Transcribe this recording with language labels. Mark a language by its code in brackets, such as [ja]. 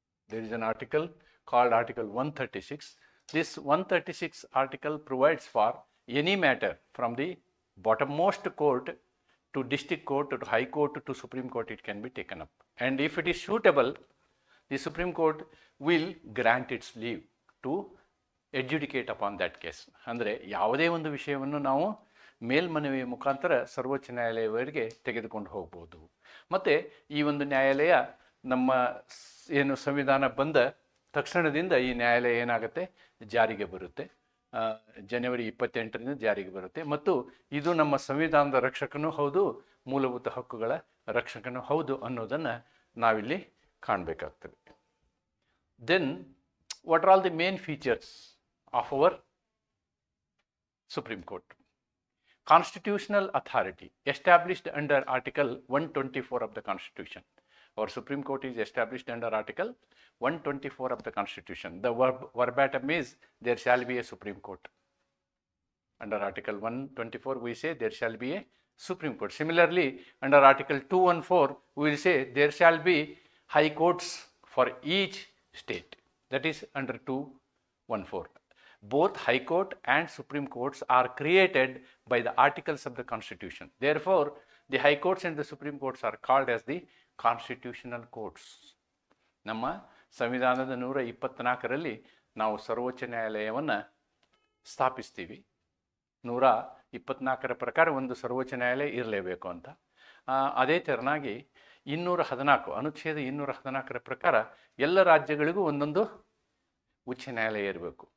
[en] There is an article called Article 136. This 136 article provides for any matter from the bottommost court to district court to high court to Supreme Court, it can be taken up. And if it is suitable, the Supreme Court will grant its leave to adjudicate upon that case. [kn] ಅಂದರೆ ಯಾವುದೇ ಒಂದು ವಿಷಯವನ್ನು ನಾವು ಮೇಲ್ಮನವಿಯ ಮುಖಾಂತರ ಸರ್ವೋಚ್ಚ ನ್ಯಾಯಾಲಯವರೆಗೆ ತೆಗೆದುಕೊಂಡು ಹೋಗ್ಬೋದು. ಮತ್ತು ಈ ಒಂದು ನ್ಯಾಯಾಲಯ ನಮ್ಮ ಏನು ಸಂವಿಧಾನ ಬಂದ ತಕ್ಷಣದಿಂದ ಈ ನ್ಯಾಯಾಲಯ ಏನಾಗುತ್ತೆ, ಜಾರಿಗೆ ಬರುತ್ತೆ. ಜನವರಿ 28ರಿಂದ ಜಾರಿಗೆ ಬರುತ್ತೆ ಮತ್ತು ಇದು ನಮ್ಮ ಸಂವಿಧಾನದ ರಕ್ಷಕನೂ ಹೌದು, ಮೂಲಭೂತ ಹಕ್ಕುಗಳ ರಕ್ಷಕನೂ ಹೌದು ಅನ್ನೋದನ್ನು ನಾವಿಲ್ಲಿ ಕಾಣಬೇಕಾಗ್ತದೆ. [en] Then what are all the main features of our Supreme Court? Constitutional authority established under Article 124 of the Constitution. Our Supreme Court is established under Article 124 of the Constitution. The verbatim is, there shall be a Supreme Court. Under Article 124, we say there shall be a Supreme Court. Similarly, under Article 214, we will say there shall be high courts for each state. That is under 214. Both High Court and Supreme Courts are created by the articles of the Constitution. Therefore, the High Courts and the Supreme Courts are called as the constitutional courts. [kn] ನಮ್ಮ ಸಂವಿಧಾನದ 124ರಲ್ಲಿ ನಾವು ಸರ್ವೋಚ್ಚ ನ್ಯಾಯಾಲಯವನ್ನು ಸ್ಥಾಪಿಸ್ತೀವಿ. 124ರ ಪ್ರಕಾರ ಒಂದು ಸರ್ವೋಚ್ಚ ನ್ಯಾಯಾಲಯ ಇರಲೇಬೇಕು ಅಂತ. ಅದೇ ತೆರನಾಗಿ 214 ಅನುಚ್ಛೇದ 214ರ ಪ್ರಕಾರ ಎಲ್ಲ ರಾಜ್ಯಗಳಿಗೂ ಒಂದೊಂದು ಉಚ್ಚ ನ್ಯಾಯಾಲಯ ಇರಬೇಕು.